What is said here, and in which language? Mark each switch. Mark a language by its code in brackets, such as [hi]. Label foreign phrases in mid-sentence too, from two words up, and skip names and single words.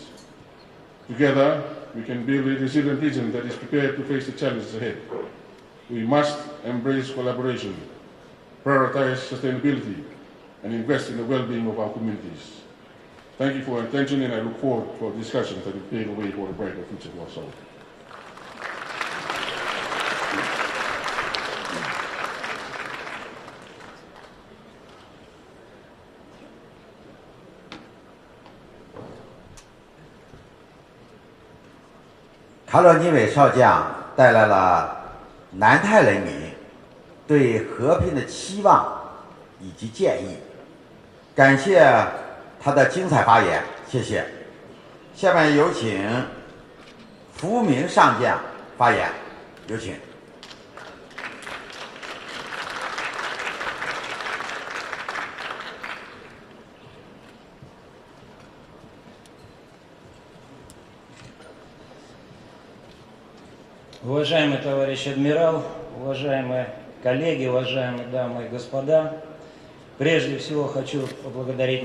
[en] Together, we can build a resilient region that is prepared to face the challenges ahead. We must embrace collaboration, prioritize sustainability, and invest in the well-being of our communities. Thank you for your attention, and I look forward for discussions that will pave the way for a brighter future for us all. [zh] 卡罗尼韦少将带来了南太人民对和平的期望以及建议，感谢他的精彩发言，谢谢。下面有请福明上将发言，有请。 [ru] Уважаемый товарищ адмирал, уважаемые коллеги, уважаемые дамы и господа, прежде всего хочу поблагодарить